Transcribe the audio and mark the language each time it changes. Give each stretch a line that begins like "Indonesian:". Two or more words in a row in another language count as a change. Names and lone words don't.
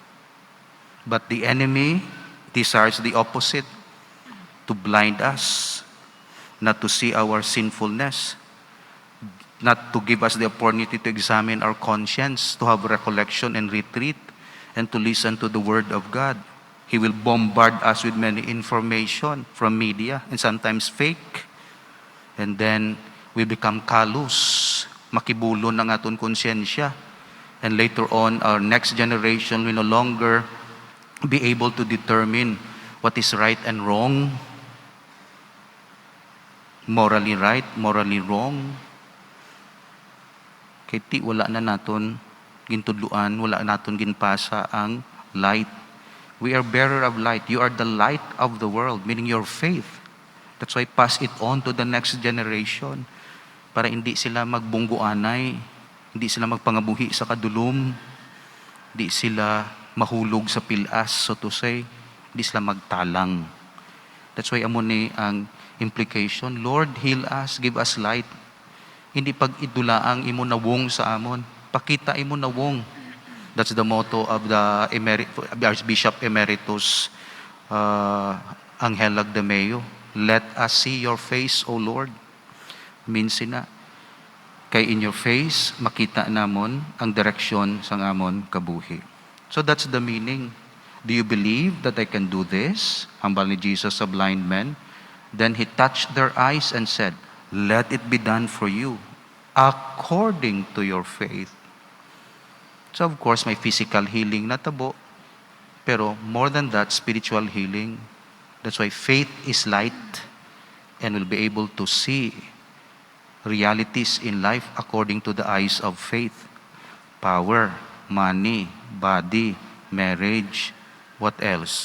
English: But the enemy desires the opposite, to blind us, not to see our sinfulness, not to give us the opportunity to examine our conscience, to have recollection and retreat, and to listen to the Word of God. He will bombard us with many information from media, and sometimes fake. And then we become callous,
Hiligaynon: makibulon ng aton konsyensya.
English: And later on, our next generation will no longer be able to determine what is right and wrong, morally right, morally wrong.
Hiligaynon: Kaya wala na naton gintudluan, wala naton ginpasa ang light.
English: We are bearer of light. You are the light of the world, meaning your faith. That's why pass it on to the next generation
Hiligaynon: para hindi sila magbungguanay, hindi sila magpangabuhi sa kadulom, hindi sila mahulog sa pilas,
English: so to say,
Hiligaynon: hindi sila magtalang.
English: That's why
Hiligaynon: amo ni ang
English: implication, Lord, heal us, give us light.
Hiligaynon: Hindi pag idulaang imo nawong sa amon, pakita imo nawong.
English: That's the motto of the Archbishop Emeritus Angel Lagdameo. Let us see your face, O Lord. Means
Hiligaynon: na, kay
English: in your face,
Hiligaynon: makita namon ang direksyon sa amon kabuhi.
English: So that's the meaning. Do you believe that I can do this?
Hiligaynon: Hambal ni Jesus sa
English: blind men. Then he touched their eyes and said, let it be done for you according to your faith. So of course,
Hiligaynon: may
English: physical healing
Hiligaynon: na tabo.
English: Pero more than that, spiritual healing. That's why faith is light and will be able to see realities in life according to the eyes of faith. Power, money, body, marriage, what else?